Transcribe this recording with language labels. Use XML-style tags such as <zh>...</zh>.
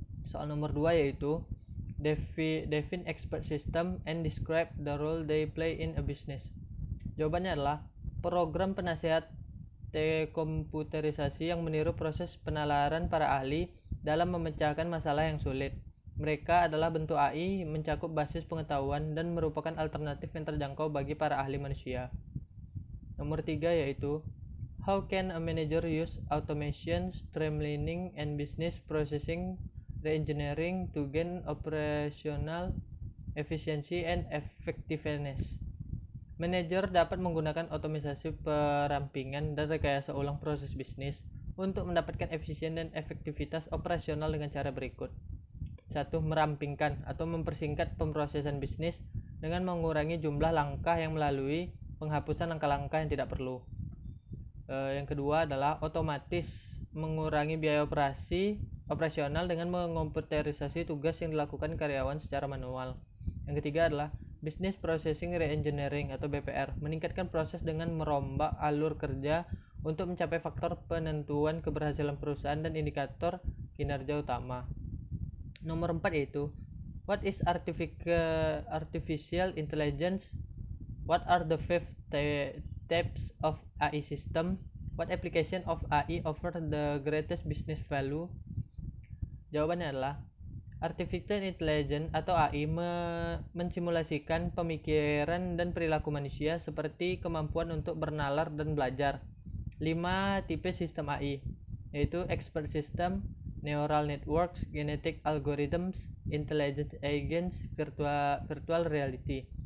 <id>Soal nomor 2 yaitu</id> <en>Define Expert System and describe the role they play in a business.</en> <id>Jawabannya adalah program penasihat komputerisasi yang meniru proses penalaran para ahli dalam memecahkan masalah yang sulit. Mereka adalah bentuk AI mencakup basis pengetahuan dan merupakan alternatif yang terjangkau bagi para ahli manusia. Nomor 3 yaitu</id> <en>How can a manager use automation, streamlining, and business processing reengineering to gain operational efficiency and effectiveness?</en> <id>Manajer dapat menggunakan otomatisasi perampingan dan rekayasa ulang proses bisnis untuk mendapatkan efisien dan efektivitas operasional dengan cara berikut. 1. Merampingkan atau mempersingkat pemrosesan bisnis dengan mengurangi jumlah langkah yang melalui penghapusan langkah-langkah yang tidak perlu. Yang kedua adalah otomatis mengurangi biaya operasional dengan mengkomputerisasi tugas yang dilakukan karyawan secara manual. Yang ketiga adalah Business Processing Reengineering atau BPR, meningkatkan proses dengan merombak alur kerja untuk mencapai faktor penentuan keberhasilan perusahaan dan indikator kinerja utama. Nomor 4 yaitu</id> <en>What is artificial intelligence? What are the 5 types of AI system? What application of AI offer the greatest business value?</en> <id>Jawabannya adalah Artificial Intelligence atau AI mensimulasikan pemikiran dan perilaku manusia seperti kemampuan untuk bernalar dan belajar. 5 tipe sistem AI yaitu Expert System, Neural Networks, Genetic Algorithms, Intelligent Agents, Virtual Reality.</id>